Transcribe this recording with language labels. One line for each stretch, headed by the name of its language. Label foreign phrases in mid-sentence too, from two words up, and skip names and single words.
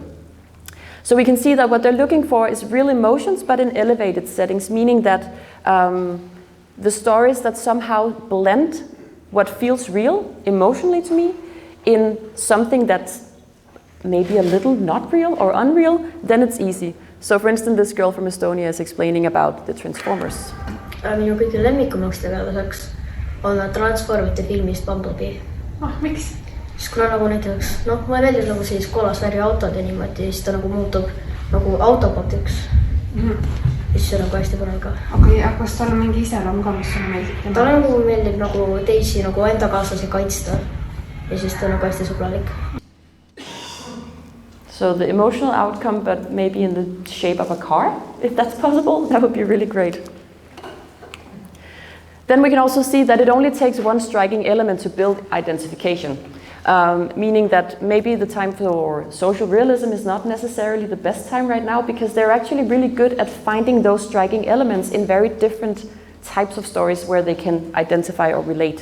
English: So we can see that what they're looking for is real emotions, but in elevated settings, meaning that the stories that somehow blend what feels real emotionally to me in something that's maybe a little not real or unreal, then it's easy. So for instance, this girl from Estonia is explaining about the Transformers.
Estonian: Minu kõige lemmikumaks tegelaseks on Transformite filmist Bumblebee. Miks? Siis kuna nagu näiteks, mulle meeldib nagu siis kollasvärvi autod ja niimoodi, siis ta nagu muutub nagu autokotiks. Siis see on nagu hästi põnev ka. Okei, aga kas tal on mingi iseloom ka, mis sulle meeldib? Talle nagu meeldib nagu teisi nagu enda kaaslasi kaitsta ja siis ta on nagu hästi sõbralik.
English: So the emotional outcome, but maybe in the shape of a car, if that's possible, that would be really great. Then we can also see that it only takes one striking element to build identification. Meaning that maybe the time for social realism is not necessarily the best time right now, because they're actually really good at finding those striking elements in very different types of stories where they can identify or relate.